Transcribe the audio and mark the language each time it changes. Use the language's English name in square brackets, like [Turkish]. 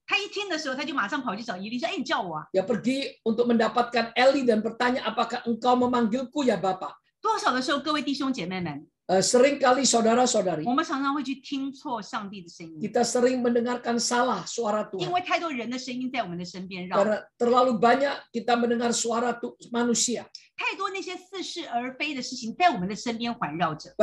[Chinese] 他一听的时候，他就马上跑去找以利说：“哎，你叫我啊！” [Indonesian] Dia pergi untuk mendapatkan Eli dan bertanya, apakah engkau memanggilku ya Bapak? [Chinese] 多少的时候，各位弟兄姐妹们， [Indonesian] Seringkali saudara-saudari, [Chinese] 我们常常会去听错上帝的声音， [Indonesian] kita sering mendengarkan salah suara [Chinese] 因 [Indonesian] Tuhan. [Chinese] 为太多人的声音在我们的身边绕， [Indonesian] Karena terlalu banyak kita mendengar suara manusia. [Chinese] 太多那些似是而非的事情在我们的身边环绕着。